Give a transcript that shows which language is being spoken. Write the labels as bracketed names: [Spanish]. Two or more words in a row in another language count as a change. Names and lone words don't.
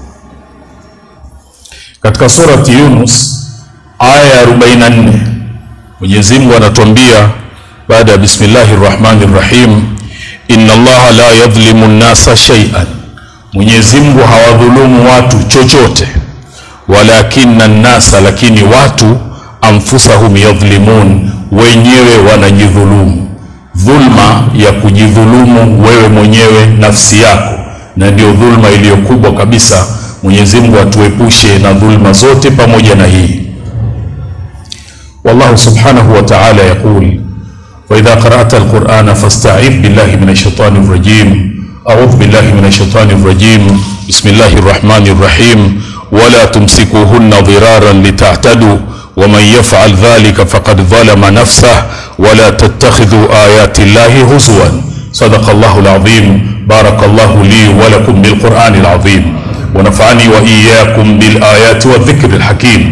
[Swahili] Katika surati Yunus aya 44 Mwenyezi Mungu anatuambia baada ya Bismillahirrahmanirrahim, [Arabic] إن الله لا يظلم الناس شيئا, [Swahili] Mwenyezi Mungu hawadhulumu watu chochote, [Arabic] ولكن الناس, [Swahili] lakini watu, [Arabic] أنفسهم يظلمون, [Swahili] wenyewe wanajidhulumu. Dhulma ya kujidhulumu wewe mwenyewe nafsi yako, na ndio dhulma iliyokubwa kabisa. Mwenyezi Mungu atuepushe na dhulma zote pamoja na hii. [Arabic] والله سبحانه وتعالى يقول، وإذا قرأت القرآن فاستعذ بالله من الشيطان الرجيم. أعوذ بالله من الشيطان الرجيم. بسم الله الرحمن الرحيم. ولا تمسكوهن ضرارا لتعتدوا ومن يفعل ذلك فقد ظلم نفسه ولا تتخذوا آيات الله هزوا صدق الله العظيم. بارك الله لي ولكم بالقرآن العظيم ونفعني وإياكم بالآيات والذكر الحكيم.